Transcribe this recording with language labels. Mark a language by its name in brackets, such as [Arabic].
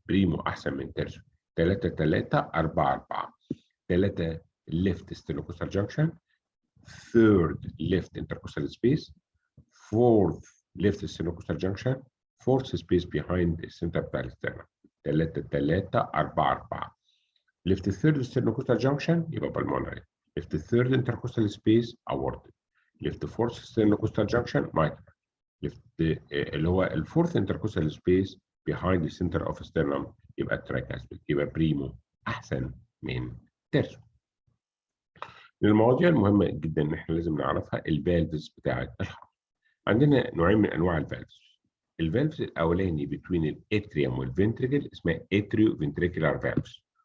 [Arabic] بريمو احسن من تيرسو. 3 3 4 4. [English] 3 left sternocostal junction, third left intercostal space, fourth left sternocostal junction, fourth space behind the center [Arabic] بتاع الاسترنم. 3 3 4 4. [English] left third sternocostal junction يبقى pulmonary. left third intercostal space aortic. left fourth sternocostal junction mitral. left اللي هو الفورث intercostal space behind the center of sternum يبقى tricuspid. [Arabic] يبقى بريمو احسن من تيرسو. من المواضيع المهمه جدا ان احنا لازم نعرفها الفالفز بتاعه الهارت. عندنا نوعين من انواع الفالفز. الفالفز الاولاني بين الاتريوم والفنتريكل اسمها اتريو فنتريكولار فالفز.